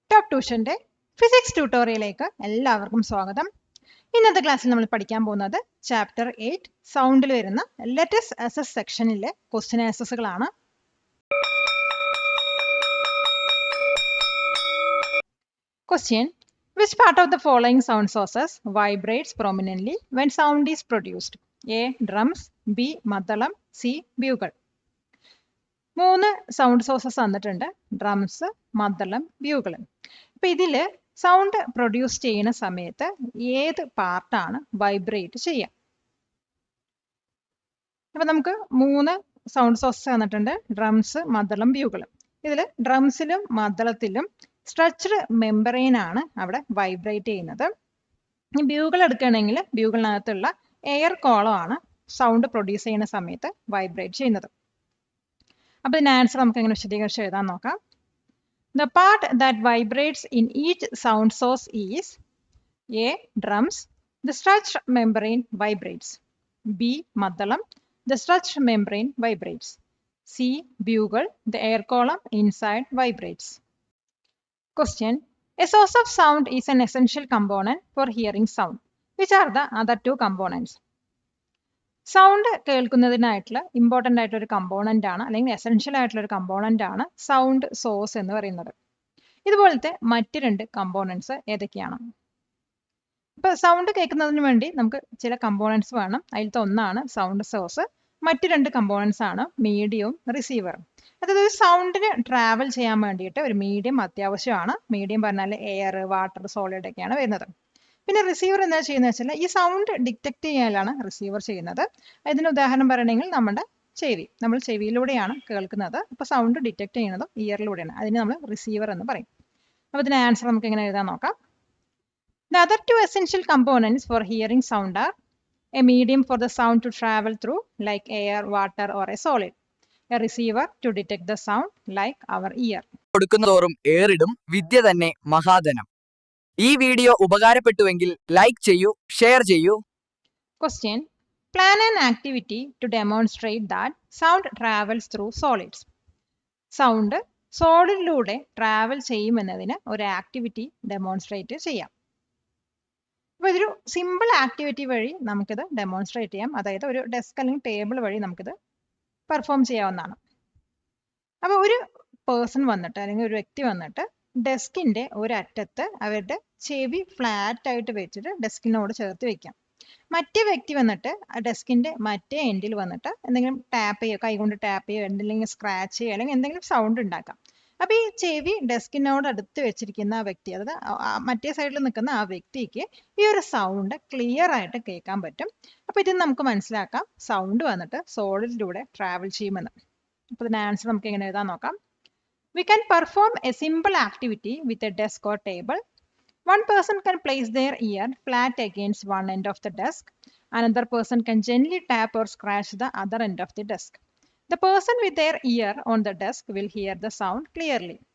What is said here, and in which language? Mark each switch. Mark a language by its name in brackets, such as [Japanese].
[Malayalam] ട്യൂഷന്റെ physics ട്യൂട്ടോറിയലിലേക്ക് എല്ലാവർക്കും സ്വാഗതം. ഇന്നത്തെ ക്ലാസ്സിൽ നമ്മൾ പഠിക്കാൻ പോകുന്നത് ചാപ്റ്റർ 8 സൗണ്ടിൽ വരുന്ന let's assess സെക്ഷനിലെ question ആൻസേഴ്സുകളാണ്. [English] Question: Which part of the following sound sources vibrates prominently when sound is produced? A. Drums, B. Maddalam, C. Bugle. [Malayalam] മൂന്ന് സൗണ്ട് സോഴ്സസ് തന്നിട്ടുണ്ട്, ഡ്രംസ്, മദ്ദളം, ബ്യൂഗിൾ. അപ്പം ഇതിൽ സൗണ്ട് പ്രൊഡ്യൂസ് ചെയ്യുന്ന സമയത്ത് ഏത് പാർട്ടാണ് വൈബ്രേറ്റ് ചെയ്യുക? അപ്പം നമുക്ക് മൂന്ന് സൗണ്ട് സോഴ്സസ് തന്നിട്ടുണ്ട്, ഡ്രംസ്, മദ്ദളം, ബ്യൂഗിൾ. ഇതിൽ ഡ്രംസിലും മദ്ദളത്തിലും സ്ട്രെച്ച്ഡ് മെമ്പറൈൻ ആണ് അവിടെ വൈബ്രേറ്റ് ചെയ്യുന്നത്. ഈ ബ്യൂഗിൾ എടുക്കുകയാണെങ്കിൽ ബ്യൂഗിളിനകത്തുള്ള എയർ കോളം ആണ് സൗണ്ട് പ്രൊഡ്യൂസ് ചെയ്യുന്ന സമയത്ത് വൈബ്രേറ്റ് ചെയ്യുന്നത്. അപ്പോൾ ഇതിൻ്റെ ആൻസർ നമുക്ക് എങ്ങനെ വിശദീകരിച്ച് എഴുതാൻ നോക്കാം. [English] The part that vibrates in each sound source is A. Drums, the stretched membrane vibrates. B. Maddalam, the stretched membrane vibrates. C. Bugle, the air column inside vibrates. Question: A source of sound is an essential component for hearing sound. Which are the other two components? [Malayalam] Sound കേൾക്കുന്നതിനായിട്ടുള്ള important ആയിട്ടുള്ള ഒരു component ആണ്, അല്ലെങ്കിൽ essential ആയിട്ടുള്ള ഒരു component ആണ് sound source എന്ന് പറയുന്നത്. ഇതുപോലത്തെ മറ്റ് രണ്ട് കമ്പോണൻസ് ഏതൊക്കെയാണ്? ഇപ്പോൾ സൗണ്ട് കേൾക്കുന്നതിന് വേണ്ടി നമുക്ക് ചില കമ്പോണൻസ് വേണം. അതിലത്തെ ഒന്നാണ് സൗണ്ട് സോഴ്സ്. മറ്റ് രണ്ട് കമ്പോണൻസ് ആണ് മീഡിയവും റിസീവറും. അതായത് ഒരു സൗണ്ടിന് ട്രാവൽ ചെയ്യാൻ വേണ്ടിയിട്ട് ഒരു മീഡിയം അത്യാവശ്യമാണ്. മീഡിയം പറഞ്ഞാൽ എയർ, വാട്ടർ, സോളിഡ് ഒക്കെയാണ് വരുന്നത്. പിന്നെ റിസീവർ എന്താ ചെയ്യുന്നത് വെച്ചാൽ ഈ സൗണ്ട് ഡിറ്റക്ട് ചെയ്യാനാണ് റിസീവർ ചെയ്യുന്നത്. ഇതിന് ഉദാഹരണം പറയണമെങ്കിൽ നമ്മുടെ ചെവി, നമ്മൾ ചെവിയിലൂടെയാണ് കേൾക്കുന്നത്. അപ്പോൾ സൗണ്ട് ഡിറ്റക്ട് ചെയ്യുന്നതും ഇയറിലൂടെയാണ്. അതിന് നമ്മൾ റിസീവർ എന്ന് പറയും. അപ്പോൾ ഇതിന് ആൻസർ നമുക്ക് എങ്ങനെ എഴുതാൻ നോക്കാം. [English] The other two essential components for hearing sound are a medium for the sound to travel through like air, water or a solid. A receiver to detect the sound like our ear. [Malayalam] കൊടുക്കുന്നതോറും ഏറിടും വിദ്യ തന്നെ മഹാധനം. ഈ video ഉപകാരപ്പെട്ടുവെങ്കിൽ like ചെയ്യൂ, share ചെയ്യൂ. [English] Question: Plan an activity to demonstrate that sound travels through solids. [Malayalam] Sound സോളിഡിലൂടെ travel ചെയ്യുമെന്നതിന് ഒരു activity demonstrate ചെയ്യാം. അപ്പോൾ ഇതൊരു simple activity വഴി നമുക്കിത് ഡെമോൺസ്ട്രേറ്റ് ചെയ്യാം. അതായത് ഒരു ഡെസ്ക് അല്ലെങ്കിൽ ടേബിൾ വഴി നമുക്കിത് പെർഫോം ചെയ്യാവുന്നതാണ്. അപ്പോൾ ഒരു പേഴ്സൺ വന്നിട്ട്, അല്ലെങ്കിൽ ഒരു വ്യക്തി വന്നിട്ട് ഡെസ്കിന്റെ ഒരറ്റത്ത് അവരുടെ ചെവി ഫ്ലാറ്റ് ആയിട്ട് വെച്ചിട്ട് ഡെസ്കിനോട് ചേർത്ത് വെക്കാം. മറ്റേ വ്യക്തി വന്നിട്ട് ഡെസ്കിന്റെ മറ്റേ എൻഡിൽ വന്നിട്ട് എന്തെങ്കിലും ടാപ്പ് ചെയ്യുക, കൈകൊണ്ട് ടാപ്പ് ചെയ്യുക, എന്തെങ്കിലും സ്ക്രാച്ച് ചെയ്യുക, അല്ലെങ്കിൽ എന്തെങ്കിലും സൗണ്ട് ഉണ്ടാക്കാം. അപ്പൊ ഈ ചെവി ഡെസ്കിനോട് അടുത്ത് വെച്ചിരിക്കുന്ന ആ വ്യക്തി, അതായത് മറ്റേ സൈഡിൽ നിൽക്കുന്ന ആ വ്യക്തിക്ക് ഈ ഒരു സൗണ്ട് ക്ലിയർ ആയിട്ട് കേൾക്കാൻ പറ്റും. അപ്പൊ ഇത് നമുക്ക് മനസ്സിലാക്കാം സൗണ്ട് വന്നിട്ട് സോളിഡിലൂടെ ട്രാവൽ ചെയ്യുമെന്ന്. അപ്പൊ ഇതിന്റെ ആൻസർ നമുക്ക് എങ്ങനെ എഴുതാൻ നോക്കാം. [English] We can perform a simple activity with a desk or table. One person can place their ear flat against one end of the desk. Another person can gently tap or scratch the other end of the desk. The person with their ear on the desk will hear the sound clearly.